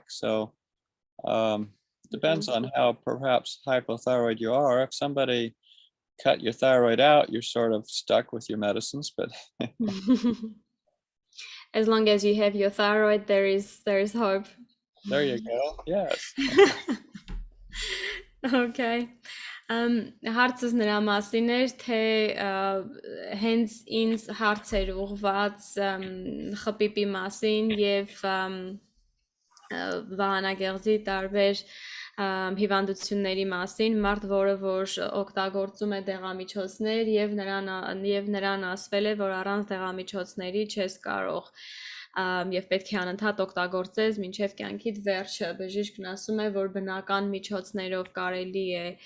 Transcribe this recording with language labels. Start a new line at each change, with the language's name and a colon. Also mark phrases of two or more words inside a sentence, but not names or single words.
English: So depends on how perhaps hypothyroid you are. If somebody cut your thyroid out, you're sort of stuck with your medicines, but As long as you have your thyroid, there is hope. there you go. Yes. Okay.
Armenian: Հարցս նրա մասին էր, թե հենց ինձ հարցեր ուղված խպիպի մասին եւ վահանագեղձի տարբեր հիվանդությունների մասին, մարդ, որը որ օգտագործում է դեղամիջոցներ եւ նրան ասվել է, որ առանց դեղամիջոցների չես կարող եւ պետք է անընդհատ օգտագործես մինչեւ կյանքիդ վերջը։ Բժիշկն ասում է, որ բնական միջոցներով կարելի է